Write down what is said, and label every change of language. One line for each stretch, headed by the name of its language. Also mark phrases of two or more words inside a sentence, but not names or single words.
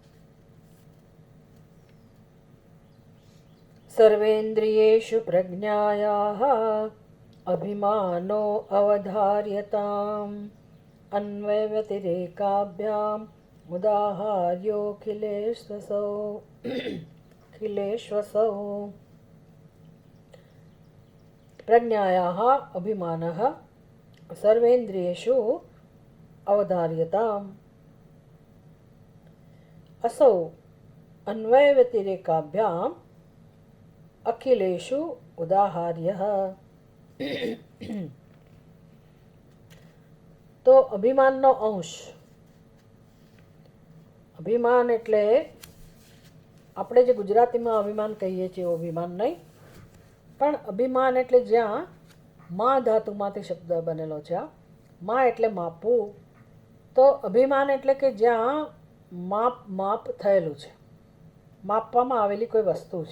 Sanskrit: સર્વેન્દ્રિયેષુ પ્રજ્ઞાયાઃ અભિમાનો અવધાર્યતામ અન્વયવ્યતિરેકાભ્યામ ઉદાહાર્યોऽખિલેશ્વસૌ પ્રજ્ઞાયાઃ અભિમાનઃ સર્વેન્દ્રિયેષુ અવધાર્યતામ असौ अन्वयव्यतिरेकाभ्याम अखिलेषु उदाहार्यः।
Gujarati: तो अभिमानનો અંશ, અભિમાન એટલે આપણે જે ગુજરાતીમાં અભિમાન કહીએ છીએ એવું અભિમાન નહીં, પણ અભિમાન એટલે જ્યાં મા ધાતુમાંથી શબ્દ બનેલો છે। મા એટલે માપવું, તો અભિમાન એટલે કે જ્યાં માપ થયેલું છે, માપવામાં આવેલી કોઈ વસ્તુ છે।